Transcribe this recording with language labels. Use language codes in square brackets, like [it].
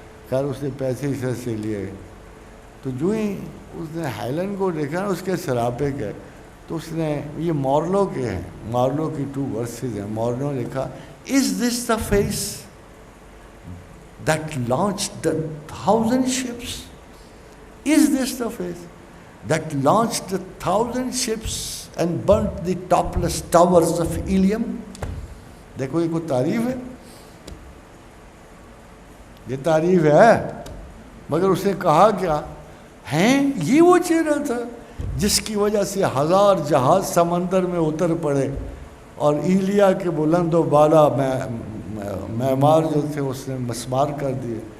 [ur] خیر اس نے پیسے اس سے لیے. تو جو ہی اس نے ہیلن کو دیکھا نا، اس کے سراپے گئے، تو اس نے، یہ مارلو کے ہیں، مارلو کی 2 ورسز ہیں. [en] Marlowe [ur] نے کہا [en] Is this the face that launched the 1,000 ships? Is this the face that launched the 1,000 ships and burnt the topless towers of Ilium? [ur] دیکھو یہ کوئی تعریف ہے؟ یہ تعریف ہے. مگر اس نے کہا کیا ہیں؟ یہ وہ چہرہ تھا جس کی وجہ سے 1000 جہاز سمندر میں اتر پڑے اور ایلیا کے بلند و بالا معمار جو تھے اس نے مسمار کر دیے.